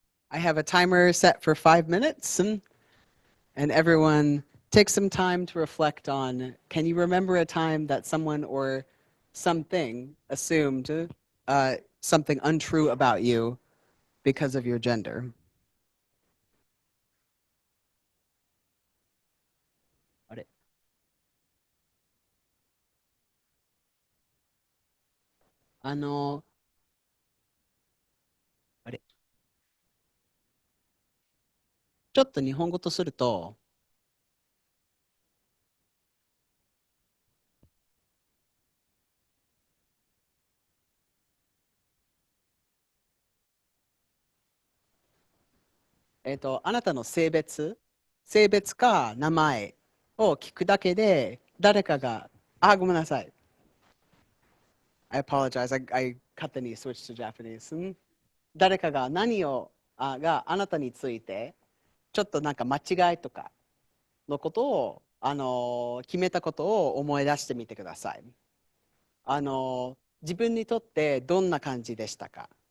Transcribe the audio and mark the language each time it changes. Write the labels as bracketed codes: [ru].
[en] I have a timer set for 5 minutes, and everyone take some time to reflect on, can you remember a time that someone or something assumed something untrue about you because of your gender? [ja] あれあの、あれちょっと日本語とすると、あなたの性別か名前を聞くだけで、誰かが、ごめんなさい。 [en] I apologize. I [ja] 勝手に [en] switched to Japanese. [ja] 誰かが何を、があなたについて、ちょっとなんか間違いとかのことを、決めたことを思い出してみてください。自分にとってどんな感じでしたか？